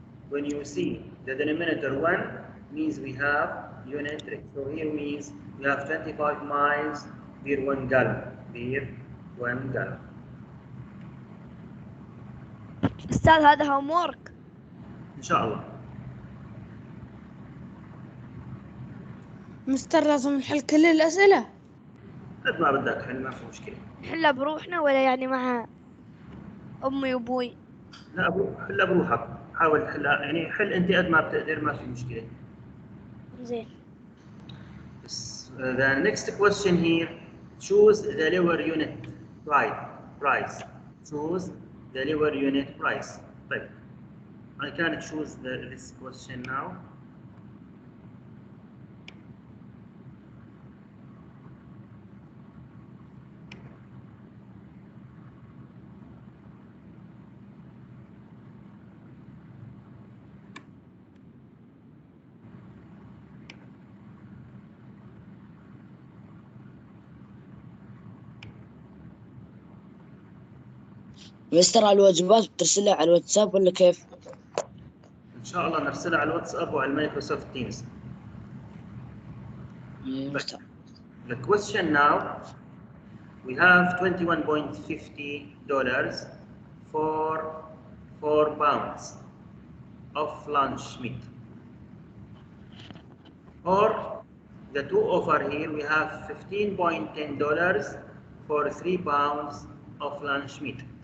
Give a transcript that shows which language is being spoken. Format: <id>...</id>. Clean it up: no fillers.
<en>When you see the denominator 1 means we have unit rate. So here means we have 25 miles per 1 gallon. Per 1 gallon.</en> <ar>أستاذ هذا homework. إن شاء الله. مستر لازم نحل كل الأسئلة. قد ما بدك حل ما في مشكلة. نحلها بروحنا ولا يعني مع أمي وأبوي؟ لا حلها بروحك. حاول تحلها يعني حل أنت قد ما بتقدر ما في مشكلة. زين.</ar> <en>The next question here, choose the lower unit price. Choose the lower unit price. طيب. I can choose this question now.</en> <ar>مستر الواجبات بترسلها على الواتساب ولا كيف؟ إن شاء الله نرسلها على الواتساب وعلى المايكروسوفت تيمز. مستر.</ar> <en>The question now, we have $21.50 for 4 pounds of lunch meat. Or the two offer here, we have $15.10 for 3 pounds of lunch meat.</en>